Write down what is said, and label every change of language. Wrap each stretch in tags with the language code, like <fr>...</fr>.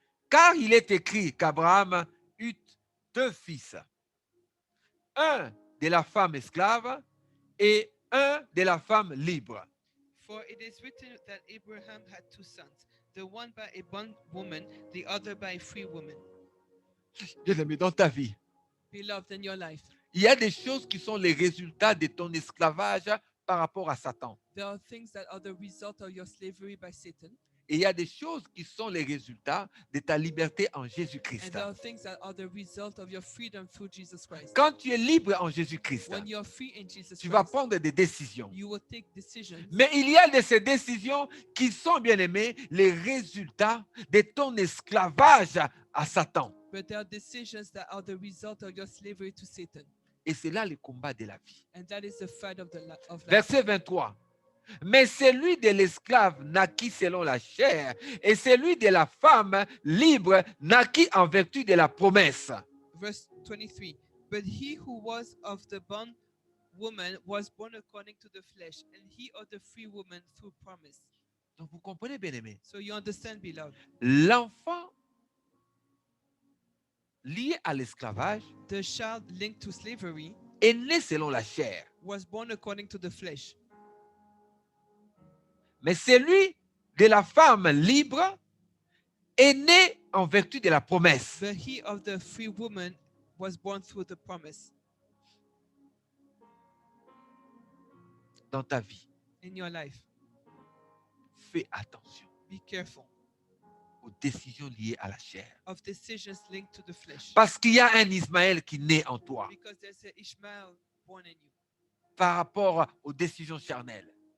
<fr>Car il est écrit qu'Abraham eut deux fils, un de la femme esclave et un de la femme libre.</fr> <en>For it is written that Abraham had two sons, the one by a bondwoman, the other by a free woman.</en> <fr>Bien-aimé, dans ta vie,</fr> <en>Beloved, in your life,</en> <fr>il y a des choses qui sont les résultats de ton esclavage par rapport à Satan.</fr> <en>there are things that are the result of your slavery by Satan,</en> <fr>Et il y a des choses qui sont les résultats de ta liberté en</fr> <en>and</en> <fr>Jésus-Christ.</fr> <en>there are things that are the result of your freedom through Jesus Christ.</en> <fr>Quand tu es libre en Jésus-Christ,</fr> <en>When you're free in Jesus</en> <fr>tu vas</fr> <en>Christ,</en> <fr>prendre des décisions.</fr> <en>you will take decisions.</en> <fr>Mais il y a de ces décisions qui sont, bien aimés, les résultats de ton esclavage à Satan.</fr> <en>But there are decisions that are the result of your slavery to Satan.</en> <fr>Et c'est là le combat de la vie.</fr> <en>And that is the fight of life.</en> <fr>Verset 23. Mais celui de l'esclave naquit selon la chair, et celui de la femme libre naquit en vertu de la promesse.</fr> <en>Verse 23. But he who was of the bond woman was born according to the flesh, and he of the free woman through promise.</en> <fr>Donc vous comprenez, bien aimé,</fr> <en>So you understand, beloved,</en> <fr>l'enfant lié à l'esclavage</fr> <en>the child linked to slavery</en> <fr>est né selon la chair.</fr> <en>was born according to the flesh.</en> <fr>Mais celui de la femme libre est né en vertu de la promesse.</fr> <en>But he of the free woman was born through the promise.</en> <fr>Dans ta vie,</fr> <en>In your life,</en> <fr>fais attention</fr> <en>be careful</en> <fr>aux décisions liées à la chair.</fr> <en>of decisions linked to the flesh.</en> <fr>Parce qu'il y a un Ismaël qui naît en toi</fr> <en>Because there's an Ishmael born in you</en> <fr>par rapport aux décisions charnelles.</fr>